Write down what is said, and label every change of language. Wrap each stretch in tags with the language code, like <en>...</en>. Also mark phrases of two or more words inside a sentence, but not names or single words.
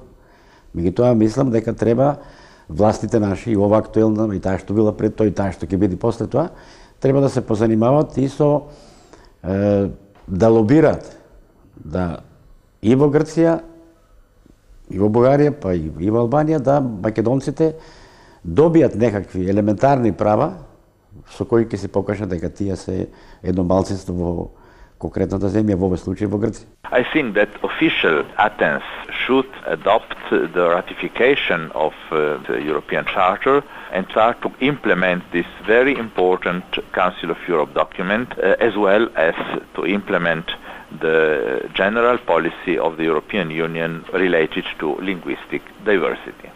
<mk>Меѓутоа мислам дека треба властите наши и ова актуелна и таа што била пред тоа и таа што ќе биде после тоа, треба да се позанимават и со да лобираат да и во Грција и во Бугарија па и во Албанија да македонците добијат некакви елементарни права со кои ќе се покаже дека тие се едно малцинство во конкретната земја, во овој случај во Грција.</mk> <en>I think that official Athens should adopt the ratification of the European Charter and start to implement this very important Council of Europe document, as well as to implement the general policy of the European Union related to linguistic diversity.</en>